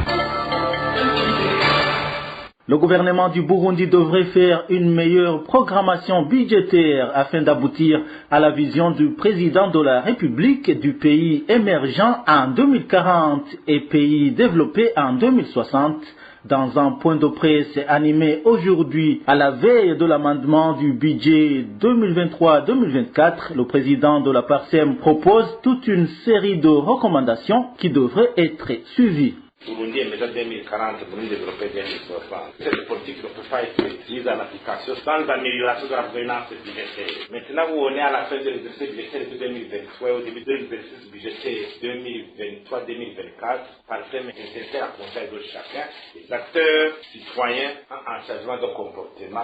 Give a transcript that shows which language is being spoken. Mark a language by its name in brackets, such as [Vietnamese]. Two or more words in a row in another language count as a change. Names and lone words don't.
[French] Le gouvernement du Burundi devrait faire une meilleure programmation budgétaire afin d'aboutir à la vision du président de la République du pays émergent en 2040 et pays développé en 2060. Dans un point de presse animé aujourd'hui à la veille de l'amendement du budget 2023-2024, le président de la PARSEM propose toute une série de recommandations qui devraient être suivies. Burundi émergent 2040, Burundi développé 2060. Cette politique ne peut pas être mise en application sans amélioration de la gouvernance budgétaire. Maintenant, où on est à la fin de l'exercice budgétaire de 2023 et au début de l'exercice budgétaire 2023-2024, par thème nécessaire à conseil de chacun, les acteurs citoyens en changement de comportement.